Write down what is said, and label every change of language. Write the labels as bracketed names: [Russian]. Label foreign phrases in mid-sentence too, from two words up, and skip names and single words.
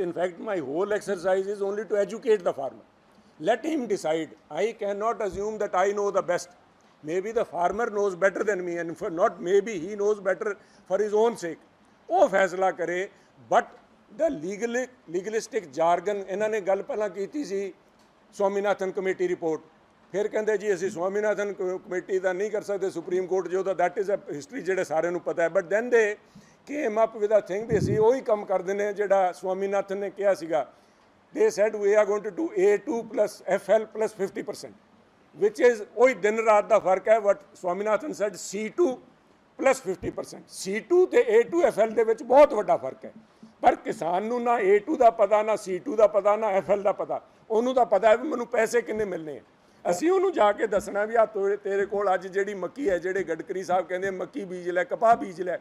[English] In fact, my whole exercise is only to educate the farmer. Let him decide. I cannot assume that I know the best. Maybe the farmer knows better than me, and for not maybe he knows better for his own sake. [Punjabi] ਉਹ ਫੈਸਲਾ ਕਰੇ, [English] but the legalistic jargon [Punjabi] ਇਹਨਾਂ ਨੇ ਗੱਲ ਪਹਿਲਾਂ ਕੀਤੀ ਸੀ ਸਵਾਮੀਨਾਥਨ ਕਮੇਟੀ ਰਿਪੋਰਟ, ਫਿਰ ਕਹਿੰਦੇ ਜੀ ਅਸੀਂ ਸਵਾਮੀਨਾਥਨ ਕਮੇਟੀ ਦਾ ਨਹੀਂ ਕਰ ਸਕਦੇ, ਸੁਪਰੀਮ ਕੋਰਟ ਜੋ ਦਾ [English] that is a history [Punjabi] ਜਿਹੜੇ ਸਾਰਿਆਂ ਨੂੰ ਪਤਾ ਹੈ, [English] but then they came up with a thing [Punjabi] ਵੀ ਅਸੀਂ ਉਹੀ ਕੰਮ ਕਰਦੇ ਨੇ ਜਿਹੜਾ ਸਵਾਮੀਨਾਥਨ ਨੇ ਕਿਹਾ ਸੀਗਾ. [English] they said we are going to do A2 plus FL plus 50%, which is [Punjabi] ਉਹੀ ਦਿਨ ਰਾਤ ਦਾ ਫਰਕ ਹੈ. [English] but Swaminathan said C2 plus 50%. [Punjabi] C2 ਤੇ A2 FL ਦੇ ਵਿੱਚ ਬਹੁਤ ਵੱਡਾ ਫਰਕ ਹੈ, ਪਰ ਕਿਸਾਨ ਨੂੰ ਨਾ A2 ਦਾ ਪਤਾ, ਨਾ C2 ਦਾ ਪਤਾ, ਨਾ FL ਦਾ ਪਤਾ. ਉਹਨੂੰ ਤਾਂ ਪਤਾ ਹੈ ਵੀ ਮੈਨੂੰ ਪੈਸੇ ਕਿੰਨੇ ਮਿਲਣੇ ਆ. ਅਸੀਂ ਉਹਨੂੰ ਜਾ ਕੇ ਦੱਸਣਾ ਵੀ ਆ ਤੇਰੇ ਕੋਲ ਅੱਜ ਜਿਹੜੀ ਮੱਕੀ ਹੈ, ਜਿਹੜੇ ਗਡਕਰੀ ਸਾਹਿਬ ਕਹਿੰਦੇ ਮੱਕੀ ਬੀਜ ਲੈ, ਕਪਾਹ ਬੀਜ ਲੈ.